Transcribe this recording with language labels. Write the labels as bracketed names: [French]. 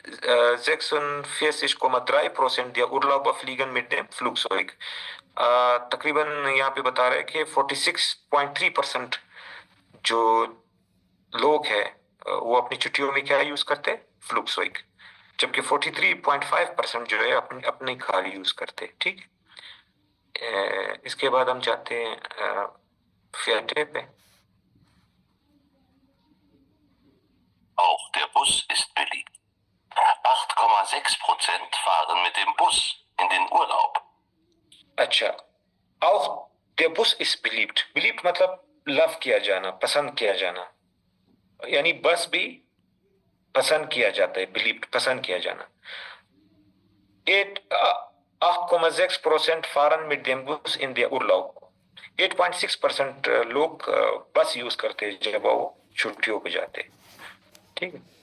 [German] 46,3% der Urlauber fliegen mit dem Flugzeug। [Hindi] तकरीबन यहाँ पे बता रहे हैं कि 46.3% जो लोग हैं वो अपनी छुट्टियों में क्या यूज करते हैं? फ्लुक्सॉइक। जबकि 43.5% जो है अपनी कार यूज करते हैं, ठीक है। इसके बाद हम जाते हैं फेटे पे। [German] Auch der Bus ist beliebt. 8,6% fahren mit dem Bus in den Urlaub. अच्छा, auch der Bus ist beliebt। [Hindi] beliebt मतलब लव किया जाना, पसंद किया जाना, यानी बस भी पसंद किया जाता है, beliebt पसंद किया जाना। [German] 8,6% fahren mit dem Bus in der Urlaub। [Hindi] 8.6% लोग बस यूज करते हैं जब वो छुट्टियों पे जाते हैं, ठीक है।